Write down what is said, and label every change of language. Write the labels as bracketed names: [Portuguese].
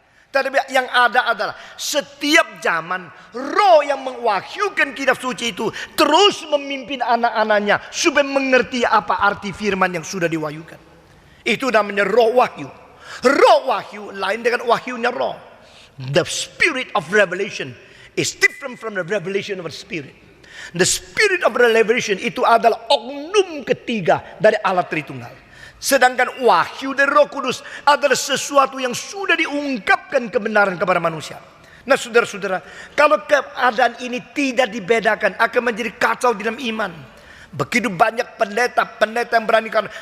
[Indonesian] Tetapi yang ada adalah setiap zaman roh yang mengwahyukan kitab suci itu terus memimpin anak-anaknya supaya mengerti apa arti firman yang sudah diwahyukan. Itu namanya roh wahyu. Roh wahyu lain dengan wahyunya roh. [English] The spirit of revelation is different from the revelation of the Spirit. The spirit of revelation [Indonesian] itu adalah oknum ketiga dari Allah Tritunggal. Sedangkan wahyu dari Roh Kudus adalah sesuatu yang sudah diungkapkan kebenaran kepada manusia. Nah, saudara-saudara, kalau keadaan ini tidak dibedakan akan menjadi kacau di dalam iman. Begitu banyak pendeta yang berani